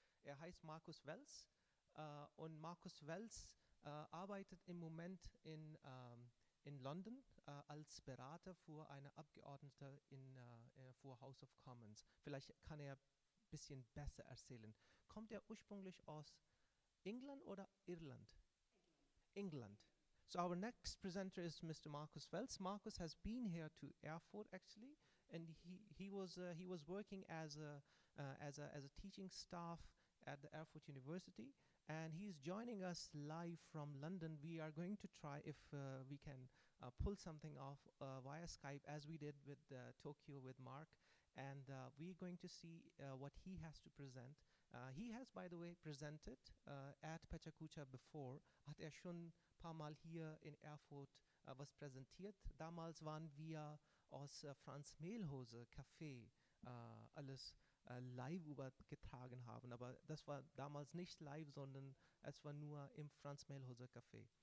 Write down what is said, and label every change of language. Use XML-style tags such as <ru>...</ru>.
<de>Er heißt Markus Wells und Markus Wells arbeitet im Moment in London als Berater für eine Abgeordnete für House of Commons. Vielleicht kann er ein bisschen besser erzählen. Kommt er ursprünglich aus England oder Irland? England.</de> <en>So our next presenter is Mr. Markus Welz. Markus has been here to Erfurt actually, and he was working as a teaching staff at the Erfurt University, and he's joining us live from London. We are going to try if we can pull something off via Skype, as we did with Tokyo with Mark, and we're going to see what he has to present. He has, by the way, presented at PechaKucha before.</en> <de>Hat schon paar Mal hier in Erfurt was präsentiert. Damals waren wir aus Franz Mehlhose Café alles live übergetragen haben. Aber das war damals nicht live, sondern es war nur im Franz Mehlhose Café.</de>